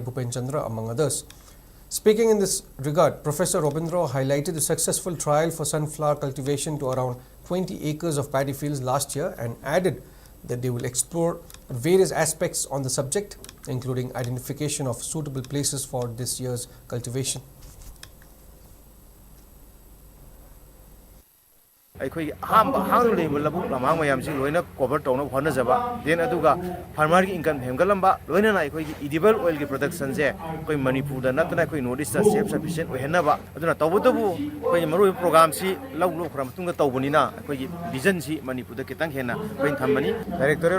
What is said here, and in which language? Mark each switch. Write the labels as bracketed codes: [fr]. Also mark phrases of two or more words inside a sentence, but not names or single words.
[en] Bhupen Chandra, among others. Speaking in this regard, Professor Robindro highlighted the successful trial for sunflower cultivation to around 20 acres of paddy fields last year and added that they will explore various aspects on the subject, including identification of suitable places for this year's cultivation. [mni] ꯑꯩꯈꯣꯏꯒꯤ ꯑꯍꯥꯟꯕ ꯍꯥꯡꯗꯨꯅ ꯂꯩꯕ ꯂꯧꯕꯨꯛ ꯂꯝꯍꯥꯡ ꯃꯌꯥꯝꯁꯤ ꯂꯣꯏꯅ ꯀꯣꯚꯔ ꯇꯧꯅꯕ ꯍꯣꯠꯅꯖꯕ ꯗꯦꯟ ꯑꯗꯨꯒ ꯐꯥꯔꯃꯔꯒꯤ ꯏꯟꯀꯝ ꯍꯦꯟꯒꯠꯂꯝꯕ ꯂꯣꯏꯅꯅ ꯑꯩꯈꯣꯏꯒꯤ [en] edible oil production [mni] ꯑꯩꯈꯣꯏ ꯃꯅꯤꯄꯨꯔꯗ ꯅꯠꯇꯅ ꯑꯩꯈꯣꯏ ꯅꯣꯔꯠ ꯏꯁꯇ [en] self sufficient [mni] ꯑꯣꯏꯍꯟꯅꯕ ꯑꯗꯨꯅ ꯇꯧꯕꯇꯕꯨ ꯑꯩꯈꯣꯏꯒꯤ ꯃꯔꯨꯑꯣꯏꯕ ꯄ꯭ꯔꯣꯒ꯭ꯔꯥꯝꯁꯤ ꯂꯧꯈ꯭ꯔ ꯃꯇꯨꯡꯗ ꯇꯧꯕꯅꯤꯅ ꯑꯩꯈꯣꯏꯒꯤ ꯚꯤꯖꯟꯁꯤ ꯃꯅꯤꯄꯨꯔꯗ ꯈꯤꯇꯪ ꯍꯦꯟꯅ ꯑꯩꯈꯣꯏꯅ ꯊꯝꯕꯅꯤ ꯗꯥꯏꯔꯦꯛꯇꯣꯔꯦꯠ